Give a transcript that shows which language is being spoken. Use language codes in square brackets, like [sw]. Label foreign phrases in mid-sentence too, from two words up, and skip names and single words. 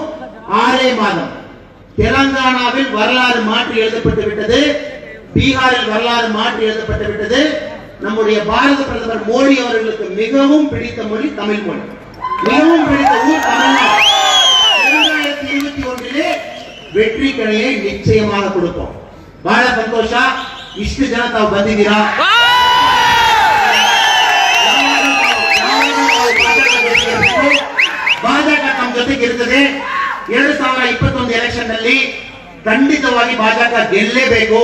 [ta] 6 மாதம் தெலங்கானாவில் வரலாறு மாற்றி எழுதப்பட்டு விட்டது. பீகாரில் வரலாறு மாற்றி எழுதப்பட்டு விட்டது. நம்முடைய பாரத பிரதமர் மோடி அவர்களுக்கு மிகவும் பிடித்த மொழி தமிழ் மொழி. மிகவும் பிடித்த ஊர் தமிழ்நாடு. 2021 வெற்றி கணையை நிச்சயமாக கொடுப்போம். [kn] ಬಹಳ ಸಂತೋಷ. ಇಷ್ಟು ಜನ ತಾವು ಬಂದಿದ್ದೀರಾ. ಭಾಜಪ ತಮ್ಮ ಜೊತೆಗೆ ಇರ್ತದೆ. 2021 ಎಲೆಕ್ಷನ್ ನಲ್ಲಿ ಖಂಡಿತವಾಗಿ ಭಾಜಪ ಗೆಲ್ಲೇಬೇಕು.